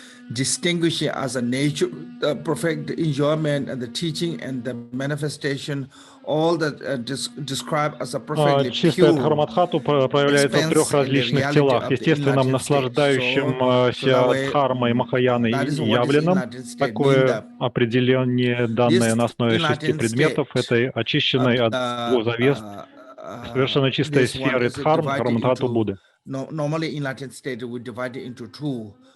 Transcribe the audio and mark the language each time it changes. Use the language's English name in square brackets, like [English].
[English] Distinguishing as a nature, the perfect enjoyment and the teaching and the manifestation, all that described as a perfectly [Russian] Чистая [English] pure. [Russian] Дхармадхату проявляется в 3 различных телах: естественном, наслаждающем дхармой Махаяны явленном. Такое определение, данное на основе 6 предметов, этой очищенной от 2 завес, совершенно чистой сферы Дхармадхату Будды. [English] Normally in Latin state we divide it into 2.